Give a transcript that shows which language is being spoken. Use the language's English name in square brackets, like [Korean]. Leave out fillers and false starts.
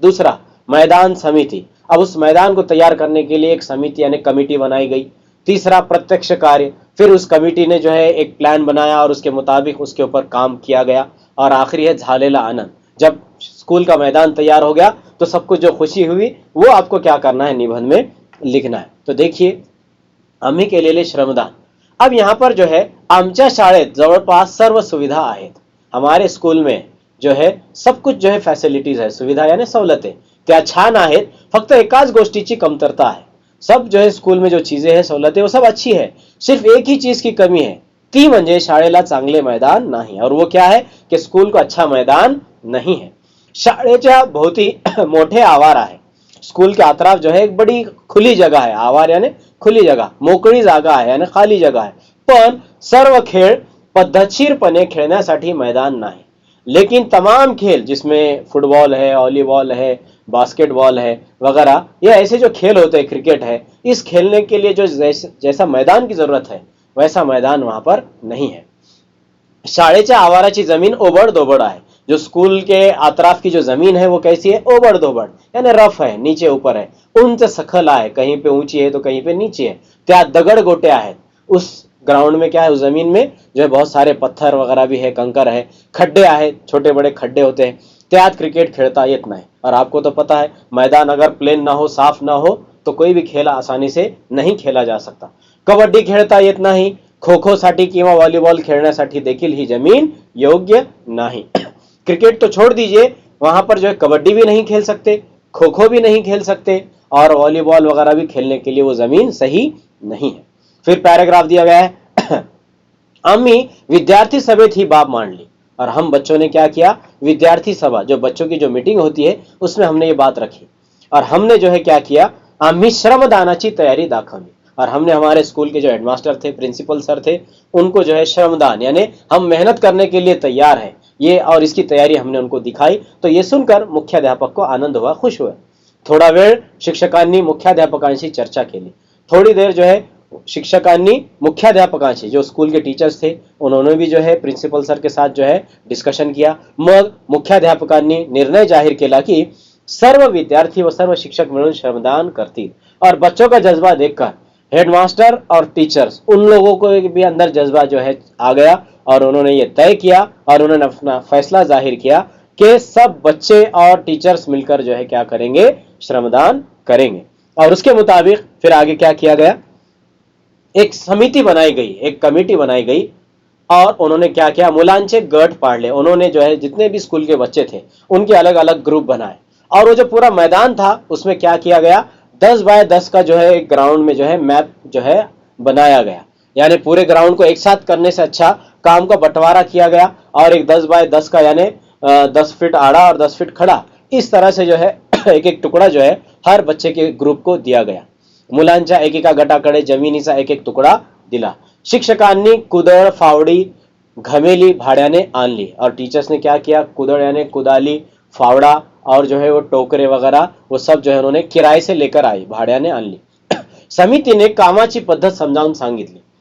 [Hindi] दूसरा, मैदान समिति, अब उस मैदान को तैयार करने के लिए एक समिति यानी कमेटी बनाई गई। तीसरा, प्रत्यक्ष कार्य, फिर उस कमेटी ने जो है एक प्लान बनाया और उसके मुताबिक उसके ऊपर काम किया गया। और आखिरी है [Marathi] झालेला आनंद, [Hindi] जब स्कूल का मैदान तैयार हो गया तो सबको जो खुशी हुई वो आपको क्या करना है, निबंध में लिखना है। तो देखिए, [Marathi] आम्ही केलेले श्रमदान। [Hindi] अब यहाँ पर जो है [Marathi] आमच्या शाळेत जवळपास सर्व सुविधा आहेत, [Hindi] हमारे स्कूल में जो है सब कुछ जो है फैसिलिटीज है, सुविधा यानी सवलतें [Marathi] त्या छान आहेत, फक्त एकाच गोष्टीची कमतरता [Hindi] है। सब जो है स्कूल में जो चीजें हैं, सवलतें, वो सब अच्छी है, सिर्फ एक ही चीज की कमी है, [Marathi] ती म्हणजे शाळेला चांगले मैदान नाही। [Hindi] और वो क्या है कि स्कूल को अच्छा मैदान नहीं है। [Marathi] शाळेच्या भोवती मोठे आवार आहे, [Hindi] स्कूल के अतराफ जो है एक बड़ी खुली जगह है, आवार यानी खुली जगह, [Marathi] मोकळी जागा आहे [Hindi] यानी खाली जगह है, [Marathi] पण सर्व खेळ पद्धतशीरपणे खेळण्यासाठी मैदान [Hindi] नहीं। लेकिन तमाम खेल जिसमें फुटबॉल है, वॉलीबॉल है, बास्केटबॉल है वगैरह, ये ऐसे जो खेल होते हैं, क्रिकेट है, इस खेलने के लिए जो जैसा मैदान की जरूरत है वैसा मैदान वहां पर नहीं है। [Marathi] शाळेच्या आवाराची जमीन ओबड दोबड़ [Hindi] है। जो स्कूल के अतराफ की जो जमीन है वो कैसी है, ओबड़ दोबड़, यानी रफ है, नीचे ऊपर है, [Marathi] उंच सखल आहे, [Hindi] कहीं पे ऊंची है तो कहीं पे नीचे है, [Marathi] त्या दगड गोटे आहेत। [Hindi] उस ग्राउंड में क्या है, उस जमीन में जो है बहुत सारे पत्थर वगैरह भी है, कंकर है, [Marathi] खड्डे आहे, [Hindi] छोटे बड़े खड्डे होते हैं, [Marathi] त्यात क्रिकेट खेलता येत नाही। [Hindi] और आपको तो पता है मैदान अगर प्लेन ना हो, साफ ना हो, तो कोई भी खेल आसानी से नहीं खेला जा सकता। [Marathi] कबड्डी खेळता येत नाही, खो खो साठी किंवा व्हॉलीबॉल खेळण्यासाठी देखील ही जमीन योग्य नहीं। [Hindi] क्रिकेट तो छोड़ दीजिए, वहां पर जो है कबड्डी भी नहीं खेल सकते, खो खो भी नहीं खेल सकते, और वॉलीबॉल वगैरह भी खेलने के लिए वो जमीन सही नहीं है। फिर पैराग्राफ दिया गया है [Marathi] आम्ही विद्यार्थी सभेत ही बाब मान ली। [Hindi] और हम बच्चों ने क्या किया, विद्यार्थी सभा, जो बच्चों की जो मीटिंग होती है, उसमें हमने ये बात रखी और हमने जो है क्या किया, [Marathi] आम्ही श्रमदानाची तैयारी दाखवली। [Hindi] और हमने हमारे स्कूल के जो हेडमास्टर थे, प्रिंसिपल सर थे, उनको जो है श्रमदान, यानी हम मेहनत करने के लिए तैयार हैं ये, और इसकी तैयारी हमने उनको दिखाई। तो ये सुनकर मुख्याध्यापक को आनंद हुआ, खुश हुए। [Marathi] थोडा वेळ शिक्षकांनी मुख्याध्यापकांशी चर्चा केली। [Hindi] थोड़ी देर जो है [Marathi] शिक्षकांनी मुख्याध्यापकांशी, [Hindi] जो स्कूल के टीचर्स थे, उन्होंने भी जो है प्रिंसिपल सर के साथ जो है डिस्कशन किया। [Marathi] मग मुख्याध्यापकांनी निर्णय जाहीर केला की सर्व विद्यार्थी व सर्व शिक्षक मिलकर श्रमदान करतील। [Hindi] और बच्चों का जज्बा देखकर हेडमास्टर और टीचर्स, उन लोगों को भी अंदर जज्बा जो है आ गया और उन्होंने ये तय किया और उन्होंने अपना फैसला जाहिर किया कि सब बच्चे और टीचर्स मिलकर जो है क्या करेंगे, श्रमदान करेंगे। और उसके मुताबिक फिर आगे क्या किया गया, एक समिति बनाई गई, एक कमेटी बनाई गई और उन्होंने क्या किया, [Marathi] मुलांचे गट पाडले। [Hindi] उन्होंने जो है जितने भी स्कूल के बच्चे थे उनके अलग अलग ग्रुप बनाए और वो जो पूरा मैदान था उसमें क्या किया गया, 10 बाय 10 का जो है एक ग्राउंड में जो है मैप जो है बनाया गया। यानी पूरे ग्राउंड को एक साथ करने से अच्छा काम का बंटवारा किया गया और एक 10 बाय 10 का, यानी 10 फीट आड़ा और 10 फीट खड़ा, इस तरह से जो है एक एक टुकड़ा जो है हर बच्चे के ग्रुप को दिया गया। [Marathi] मुलांच्या एकेका गटाकडे जमिनीचा एक एक तुकडा दिला। शिक्षकांनी कुदळ, फावडी, घमेली भाड्याने आणली [Hindi] और टीचर्स ने क्या किया, कुदळ यानी कुदाली, फावड़ा और जो है वो टोकरे वगैरह वो सब जो है उन्होंने किराए से लेकर आई, [Marathi] भाड्याने आणली। समितीने कामाची पद्धत समजावून सांगितली।